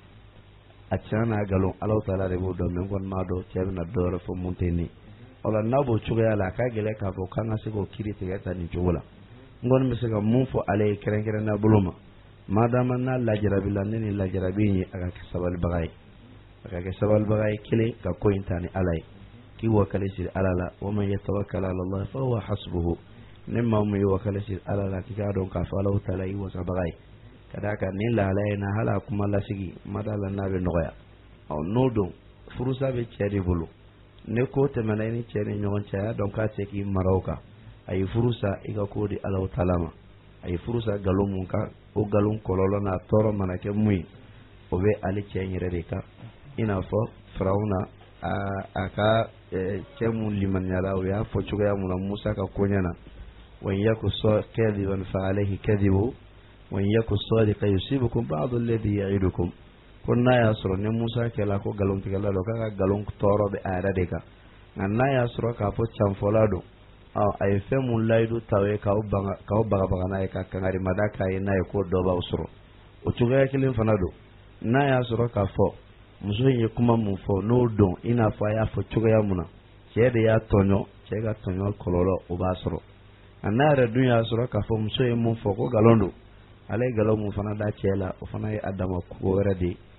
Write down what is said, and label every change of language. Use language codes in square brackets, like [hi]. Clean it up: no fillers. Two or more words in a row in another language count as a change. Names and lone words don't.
[bm] a tiɲɛ n'a nkalon Alahu taala de b'o dɔn mais n kɔni m'a dɔn cɛ bɛna dɔ wɛrɛ fɔ mun tɛ nin ye o la n'a b'o cogoya la a ka gɛlɛn k'a fɔ k'an ka se k'o kiiri tigɛ ta nin cogo la n kɔni bɛ se ka mun fɔ ale ye kɛrɛnkɛrɛnnenya bolo ma madama n'a lajarabi la ne ni lajarabi in ye a ka kɛ sabalibaga ye a ka kɛ sabalibaga ye kelen ka ko in ta ni Ala ye k'i wakali siri Ala la [ar] ومن يتوكل على الله فهو حسبه [bm] ne maa min ye wakali siri Ala la k'i k'a dɔn k'a fɔ Alahu taala y'i wasabaga ye ka d'a kan nin lahalaya in na hali a kuma lasigi ma d'a la n'a bɛ nɔgɔya n'o don furusa bɛ cɛ de bolo ne ko tɛmɛna i ni cɛ ni ɲɔgɔn cɛ a y'a dɔn k'a tɛ k'i mara o kan a ye furusa i ka ko di Alahu taala ma a ye furusa nkalon mun kan o nkalon kɔlɔlɔ n'a tɔɔrɔ mana kɛ mun ye o bɛ ale cɛ in yɛrɛ de kan i n'a fɔ Firawuna a ka cɛ mun limaniyala o y'a fɔ cogoya mun na Musa ka ko ɲɛna [ar] وإن يك كاذبا فعليه كذبه وإن يك صادقا يصبكم بعض الذي يعدكم [bm] ko n'a y'a sɔrɔ ni Musa kɛla ko nkalontigɛla don k'a ka nkalon tɔɔrɔ bɛ a yɛrɛ de kan nka n'a y'a sɔrɔ k'a fɔ canfɔla don a ye fɛn mun layidu t'aw ye k'aw bagabaga n'a ye ka kangarimada k'a ye n'a ye ko dɔ b'aw sɔrɔ o cogoya kelen fana don n'a y'a sɔrɔ k'a fɔ muso in ye kuma mun fɔ n'o don i n'a fɔ a y'a fɔ cogoya mun na cɛ de y'a tɔɲɔ cɛ ka tɔɲɔ kɔlɔlɔ o b'a sɔrɔ a n'a yɛrɛ dun y'a sɔrɔ k'a fɔ muso ye mun fɔ ko nkalon don ale ye nkalon mun fana da cɛ la o fana ye a dama ko wɛrɛ de ye